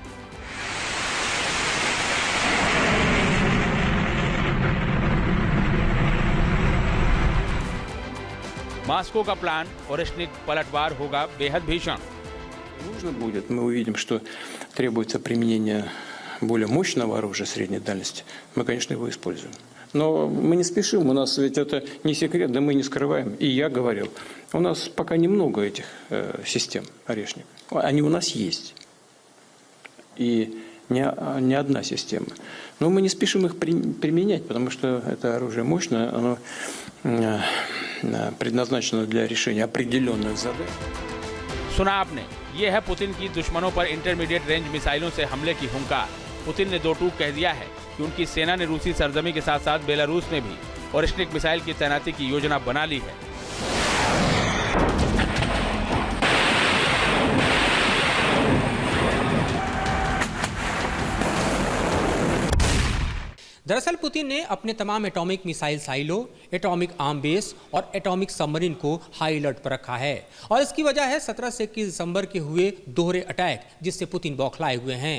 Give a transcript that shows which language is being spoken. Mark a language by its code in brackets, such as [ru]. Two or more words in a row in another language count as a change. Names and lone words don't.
[hi] मॉस्को का प्लान, ओरेश्निक पलटवार होगा बेहद भीषण। [ru] Нужно будет, мы увидим, что требуется применение более мощного оружия средней дальности. Мы, конечно, его используем. Но мы не спешим, у нас ведь это не секрет, да мы не скрываем. И я говорил, у нас пока немного этих систем «Орешник». Они у нас есть. И не одна система. Но мы не спешим их применять, потому что это оружие мощное, оно предназначено для решения определенных задач. [hi] सुना आपने, ये है पुतिन की दुश्मनों पर [en] intermediate range [hi] मिसाइलों से हमले की हुंकार। पुतिन ने दो टूक कह दिया है कि उनकी सेना ने रूसी सरजमी के साथ साथ बेलारूस में भी ओरेश्निक मिसाइल की तैनाती की योजना बना ली है। दरअसल पुतिन ने अपने तमाम [en] atomic missile silo, atomic arm base [hi] और [en] atomic submarine [hi] को [en] high alert [hi] पर रखा है और इसकी वजह है 17 से 21 दिसंबर के हुए दोहरे अटैक, जिससे पुतिन बौखलाए हुए हैं।